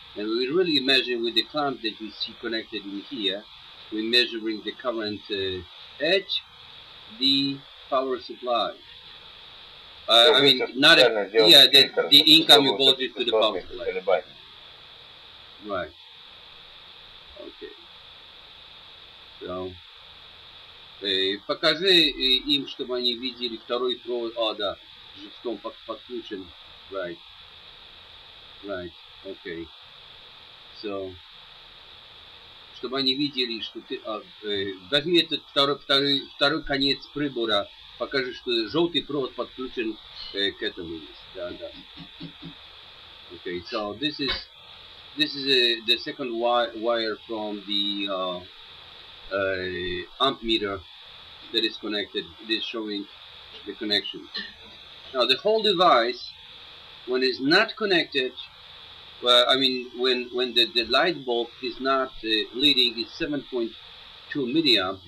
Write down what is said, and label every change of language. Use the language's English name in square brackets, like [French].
[English] And we're really measuring with the clamp that you see connected in here. We're measuring the current edge, the power supply. I mean, not a, yeah, the incoming voltage to the power supply. Right. Okay. [Russian] So, покажи им, чтобы они видели второй провод. Да, жестом подключен. Right. [English] Okay. [Russian] So, чтобы они видели, что ты... возьми этот второй конец прибора, покажи, что желтый провод подключен к этому. Да. [English] Okay, so this is This is the second wire from the amp meter that is connected. It is showing the connection. Now the whole device, when it's not connected, well, I mean when the light bulb is not leading, is 7.2 milliamp.